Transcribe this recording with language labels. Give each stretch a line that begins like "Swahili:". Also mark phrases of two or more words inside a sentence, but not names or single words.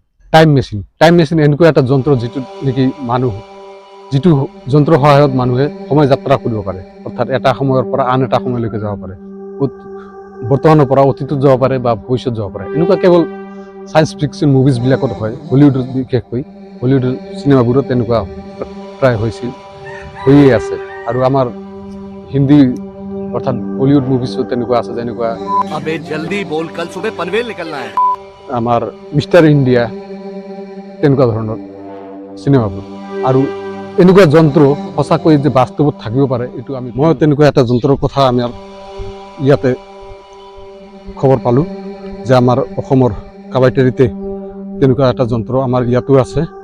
English: time machine
Assamese: এনেকুৱা এটা যন্ত্ৰ যিটো নেকি মানুহ যিটো যন্ত্ৰৰ সহায়ত মানুহে সময় যাত্ৰা কৰিব পাৰে, অৰ্থাৎ এটা সময়ৰ পৰা আন এটা সময়লৈকে যাব পাৰে, বৰ্তমানৰ পৰা অতীতত যাব পাৰে বা ভৱিষ্যত যাব পাৰে। এনেকুৱা কেৱল
English: science fiction
Assamese: মুভিজবিলাকত হয়, হলিউডত বিশেষকৈ হলিউডৰ চিনেমাবোৰত তেনেকুৱা প্ৰায় হৈয়ে আছে। আৰু আমাৰ হিন্দী অৰ্থাৎ বলিউড মুভিজত তেনেকুৱা আছে, যেনেকুৱা
Hindi: अबे जल्दी बोल, कल सुबह पनवेल निकलना है।
Assamese: আমাৰ মিষ্টাৰ ইণ্ডিয়া, তেনেকুৱা ধৰণৰ চিনেমাবোৰ। আৰু এনেকুৱা যন্ত্ৰ সঁচাকৈ যে বাস্তৱত থাকিব পাৰে, এইটো মই তেনেকুৱা এটা যন্ত্ৰৰ কথা আমাৰ ইয়াতে খবৰ পালোঁ যে আমাৰ অসমৰ কাবাইটাৰীতে তেনেকুৱা এটা যন্ত্ৰ আমাৰ ইয়াতো আছে।